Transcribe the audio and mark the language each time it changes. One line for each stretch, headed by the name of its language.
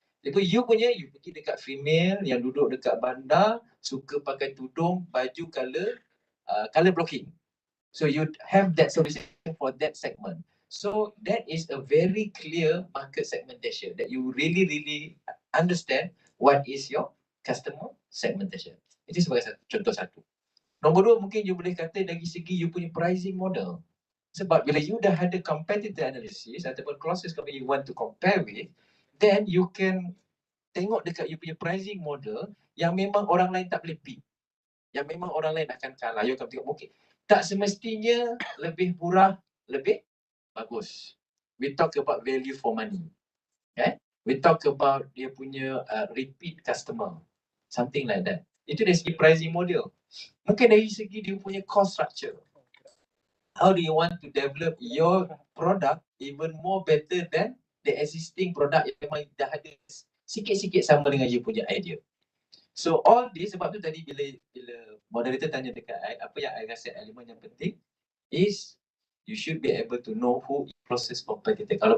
Malay: Lepas you pergi dekat female yang duduk dekat bandar, suka pakai tudung, baju
English: color blocking. So you have that solution for that segment. So that is a very clear market segmentation that you really understand what is your customer segmentation.
Malay: Itu sebagai contoh satu. Nombor dua, mungkin you boleh kata dari segi you punya pricing model. Sebab bila you dah ada competitor analysis ataupun closest company
English: you want to compare with, then you can
Malay: tengok dekat you punya pricing model yang memang orang lain tak boleh beat. Yang memang orang lain akan kalah. You akan tengok, okay, tak semestinya lebih murah, lebih bagus.
English: We talk about value for money. Okay? We talk about
Malay: dia punya
English: repeat customer. Something like that.
Malay: Itu dari segi
English: pricing model.
Malay: Mungkin dari segi dia punya
English: cost structure. How do you want to develop your product even more better than the existing product
Malay: yang memang dah ada sikit-sikit sama dengan
English: you punya idea. So all this,
Malay: sebab tu tadi bila moderator tanya dekat apa yang I rasa elemen yang penting
English: is you should be able to know who is closest competitor.